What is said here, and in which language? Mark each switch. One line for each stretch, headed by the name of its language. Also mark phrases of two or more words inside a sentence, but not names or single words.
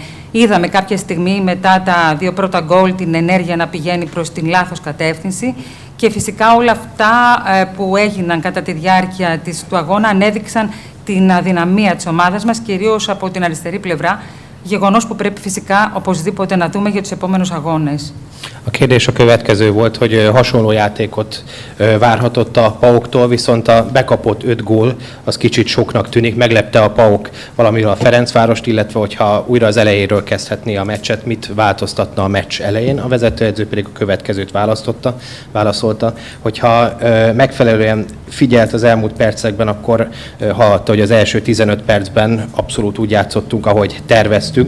Greek: Είδαμε κάποια στιγμή μετά τα 2 πρώτα γκολ την ενέργεια να πηγαίνει προς την λάθος κατεύθυνση και φυσικά όλα αυτά που έγιναν κατά τη διάρκεια του αγώνα ανέδειξαν την αδυναμία της ομάδας μας, κυρίως από την αριστερή πλευρά, γεγονός που πρέπει φυσικά οπωσδήποτε να δούμε για τους επόμενους αγώνες.
Hungarian: A kérdés a következő volt, hogy hasonló játékot várhatott a PAOK-tól, viszont a bekapott 5 gól az kicsit soknak tűnik. Meglepte a PAOK valamiről a Ferencvárost, illetve hogyha újra az elejéről kezdhetné a meccset, mit változtatna a meccs elején. A vezetőedző pedig a következőt válaszolta, hogyha megfelelően figyelt az elmúlt percekben, akkor hallotta, hogy az első 15 percben abszolút úgy játszottunk, ahogy terveztünk.